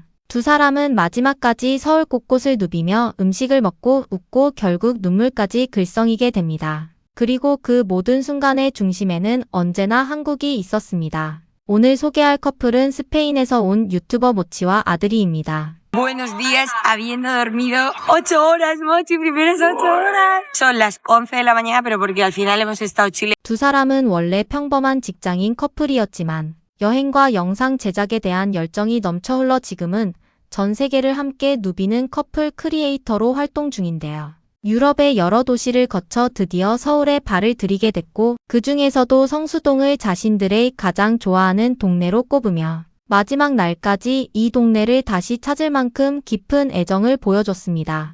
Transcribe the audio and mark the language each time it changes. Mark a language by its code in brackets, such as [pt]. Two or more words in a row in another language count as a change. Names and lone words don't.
[ko] 두 사람은 마지막까지 서울 곳곳을 누비며 음식을 먹고 웃고 결국 눈물까지 글썽이게 됩니다. 그리고 그 모든 순간의 중심에는 언제나 한국이 있었습니다. 오늘 소개할 커플은 스페인에서 온 유튜버 모치와 아드리입니다. [es] Buenos días, habiendo dormido 8 horas, Mochi, primeras 8 horas. Son las 11 de la mañana, pero porque al final hemos estado Chile. [ko] 두 사람은 원래 평범한 직장인 커플이었지만 여행과 영상 제작에 대한 열정이 넘쳐 흘러 지금은 전 세계를 함께 누비는 커플 크리에이터로 활동 중인데요. 유럽의 여러 도시를 거쳐 드디어 서울에 발을 들이게 됐고 그 중에서도 성수동을 자신들의 가장 좋아하는 동네로 꼽으며 마지막 날까지 이 동네를 다시 찾을 만큼 깊은 애정을 보여줬습니다.